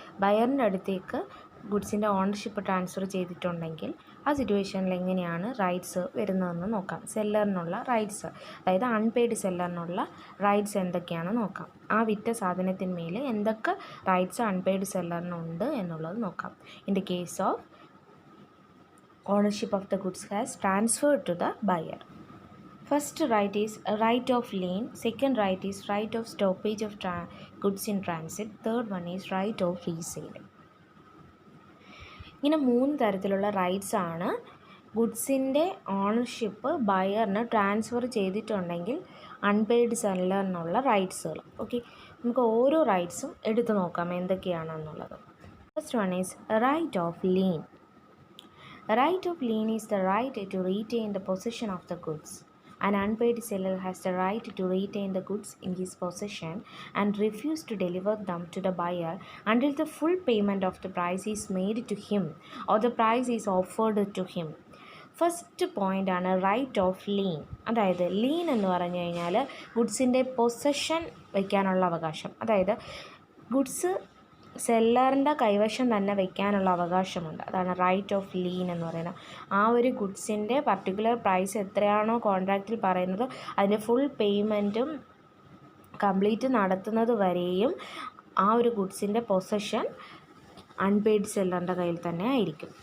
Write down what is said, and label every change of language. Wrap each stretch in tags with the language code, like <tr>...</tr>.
<ml>ബയറിൻ്റെ അടുത്തേക്ക് ഗുഡ്സിൻ്റെ ownership transfer ചെയ്തിട്ടുണ്ടെങ്കിൽ ആ സിറ്റുവേഷനിൽ എങ്ങനെയാണ് റൈറ്റ്സ് വരുന്നതെന്ന് നോക്കാം. സെല്ലറിനുള്ള റൈറ്റ്സ്, അതായത് അൺപെയ്ഡ് സെല്ലറിനുള്ള റൈറ്റ്സ് എന്തൊക്കെയാണെന്ന് നോക്കാം. ആ വിറ്റ സാധനത്തിന്മേൽ എന്തൊക്കെ റൈറ്റ്സ് അൺപെയ്ഡ് സെല്ലറിനുണ്ട് എന്നുള്ളത് നോക്കാം.</ml> <en>In the case of ownership of the goods has transferred to the buyer. First right is a right of lien, second right is right of stoppage of goods in transit, third one is right of resale.</en> <ml>ഇങ്ങനെ മൂന്ന് തരത്തിലുള്ള rights ആണ് ഗുഡ്സിൻ്റെ ownership ബയറിന് transfer ചെയ്തിട്ടുണ്ടെങ്കിൽ unpaid സെല്ലറിനുള്ള റൈറ്റ്സുകൾ. Okay, നമുക്ക് ഓരോ റൈറ്റ്സും എടുത്തു നോക്കാം എന്തൊക്കെയാണെന്നുള്ളത്.</ml> <en>First one is right of lien. A right of lien is the right to retain the possession of the goods. An unpaid seller has the right to retain the goods in his possession and refuse to deliver them to the buyer until the full payment of the price is made to him or the price is offered to him. First point ആണ് right of lien.</en> <ml>അതായത് lean എന്ന് പറഞ്ഞു കഴിഞ്ഞാൽ ഗുഡ്സിൻ്റെ possession വയ്ക്കാനുള്ള അവകാശം. അതായത് goods സെല്ലറിൻ്റെ കൈവശം തന്നെ വയ്ക്കാനുള്ള അവകാശമുണ്ട്. അതാണ് റൈറ്റ് ഓഫ് ലീൻ എന്ന് പറയുന്നത്. ആ ഒരു ഗുഡ്സിൻ്റെ പർട്ടിക്കുലർ പ്രൈസ് എത്രയാണോ കോൺട്രാക്റ്റിൽ പറയുന്നത് അതിൻ്റെ ഫുൾ പേയ്മെൻറ്റും കംപ്ലീറ്റ് നടത്തുന്നത് വരെയും ആ ഒരു ഗുഡ്സിൻ്റെ പൊസഷൻ അൺപെയ്ഡ് സെല്ലറിൻ്റെ കയ്യിൽ തന്നെ ആയിരിക്കും.</ml>